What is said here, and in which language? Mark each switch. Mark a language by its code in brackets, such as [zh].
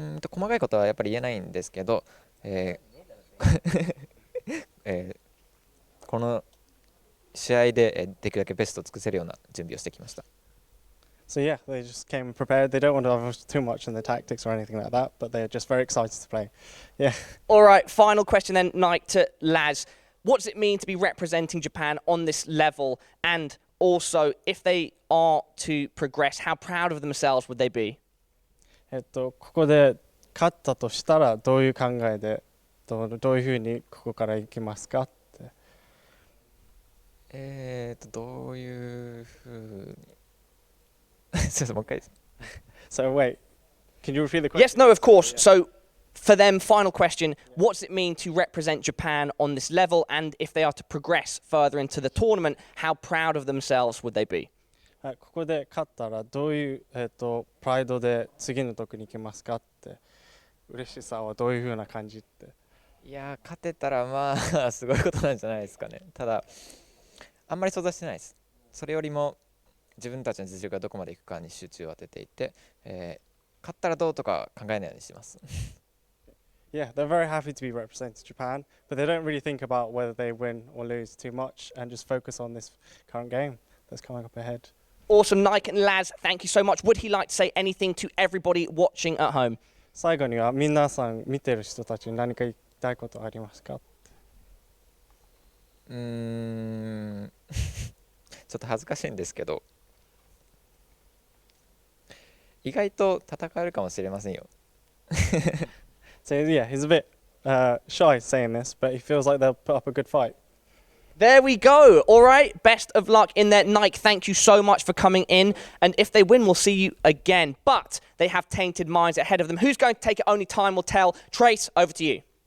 [ja] 細かいことはやっぱり言えないんですけど、この試合でできるだけベストを尽くせるような準備をしてきました。 [en] So yeah, they just came prepared. They don't want to divulge too much in the tactics or anything like that, but they're just very excited to play. Yeah. All right, final question then, Nike to Laz. What does it mean to be representing Japan on this level? And also, if they are to progress, how proud of themselves would they be? [ja] ここで勝ったとしたらどういう考えでどういうふうにここから行きますかって。どういうふうにすいませんもう一回です。 [en] So wait, can you repeat the question? Yes, no, of course. So for them, final question, what does it mean to represent Japan on this level? And if they are to progress further into the tournament, how proud of themselves would they be? [ja] ここで勝ったらどういう、プライドで次の時に行きますかって嬉しさはどういうふうな感じって。いや勝てたらすごいことなんじゃないですかね。ただあんまり想像してないです。それよりも自分たちの実力がどこまでいくかに集中を当てていて、勝ったらどうとか考えないようにしてます。 [en] Yeah, they're very happy to be representing Japan, but they don't really think about whether they win or lose too much and just focus on this current game that's coming up ahead. Awesome, Nike and Laz, thank you so much. Would he like to say anything to everybody watching at home? [ja] 最後には皆さん見てる人たちに何か言いたいことありますか？ちょっと恥ずかしいんですけど、意外と戦えるかもしれませんよ。 [en] So yeah, he's a bit shy saying this, but he feels like they'll put up a good fight. There we go. All right. Best of luck in there. Nike, thank you so much for coming in. And if they win, we'll see you again. But they have Tainted Minds ahead of them. Who's going to take it? Only time will tell. Trace, over to you.